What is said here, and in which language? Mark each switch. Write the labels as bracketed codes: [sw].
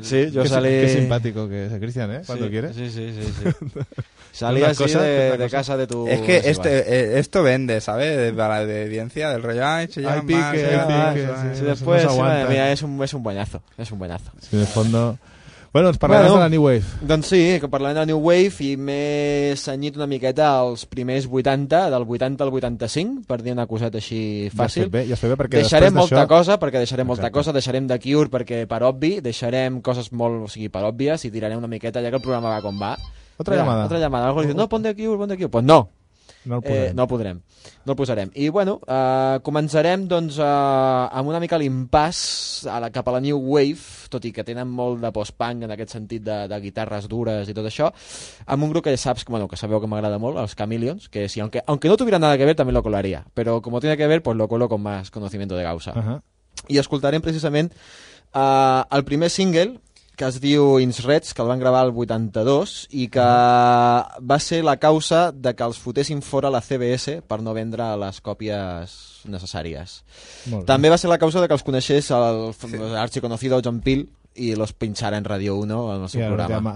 [es] Sí, yo qué, salí... Qué simpático que es Christian, eh, cuando sí, quieres. Sí. Salí así cosa, de casa de tu... Es que este, esto vende, ¿sabes? Para la audiencia del rollo... Ay, hay pique, más, hay pique. Más, sí, después, no sí, mira, es un buenazo. Sí, en el fondo... [ca] Bueno, ens parlarem de la New Wave. Doncs sí, que parlarem de la New Wave i m'he senyit una miqueta als primers 80, del 80 al 85, per dir una coseta així fàcil. Ja has fet bé, perquè deixarem molta cosa, perquè deixarem molta cosa, deixarem The Cure, perquè per obvi, deixarem coses molt, o sigui, per òbvies, i tirarem una miqueta, ja que el programa va com va. [es] Otra llamada. [ca] Algú diu, [es] no, pon The Cure. Pues no. [ca] No el posarem. No el posarem. I bueno, començarem doncs amb una mica l'impàs cap a la New Wave, tot i que tenen molt de post-punk en aquest sentit de guitarres dures i tot això, amb un grup que ja saps, bueno, que sabeu que m'agrada molt, els Chameleons, que si, [es] aunque no tuviera nada que ver, també lo colaría. [ca] Però com [es] tiene que ver, pues lo colo con más conocimiento de causa. Uh-huh. [ca] I escoltarem precisament el primer single, que es diu Ins Reds, que el van gravar el 82 i que va ser la causa de que els fotessin fora la CBS per no vendre les còpies necessàries. També va ser la causa de que els coneixés l'archiconocido John Peel i [es] los pinxara en Radio 1 en [ca] el seu programa.